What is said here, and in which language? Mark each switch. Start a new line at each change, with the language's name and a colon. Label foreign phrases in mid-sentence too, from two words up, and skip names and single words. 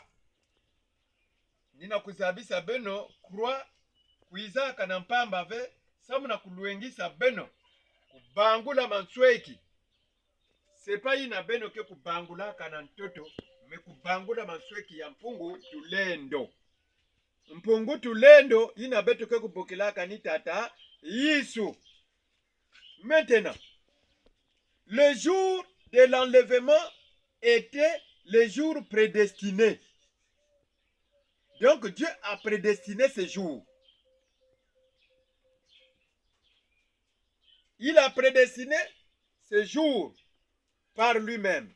Kongo: Nina kuzabisa beno croix kuizaka na mpamba ve samuna kuluengisa beno kubangula mansweki. Sepa ina beno ke kubangulaka na ntoto me kubangula mansweki ya mpungu tulendo. Mpungu tulendo ina beto ke kubokilaka ni tata Yesu.
French: Maintenant, le jour de l'enlèvement était le jour prédestiné. Donc Dieu a prédestiné ce jour. Il a prédestiné ce jour par lui-même.